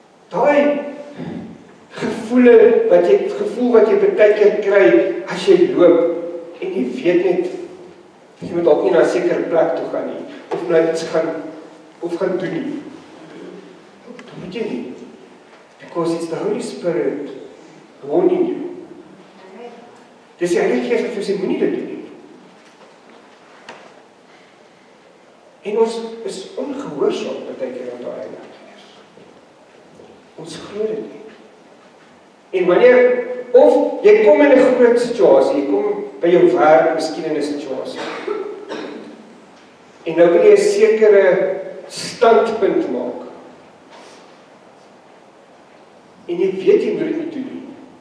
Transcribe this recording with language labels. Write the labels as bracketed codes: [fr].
[af] Daai gevoel wat jy baie keer kry as jy loop en jy weet net jy moet ook nie na 'n sekere plek toe gaan nie of nou iets gaan doen nie. Dat moet jy nie. [en] Because it's the Holy Spirit warning you. [af] Dis die Heilige Gees wat vir sê, moenie dit doen nie. En ons is ongehoorsaam baie keer aan daai Heilige Gees. Ons glo dit nie. En wanneer, of jy kom in 'n groot situasie, jy kom by jou werk, miskien in 'n situasie, en nou wil jy 'n sekere standpunt maak, en jy weet jy moet dit nie doen nie.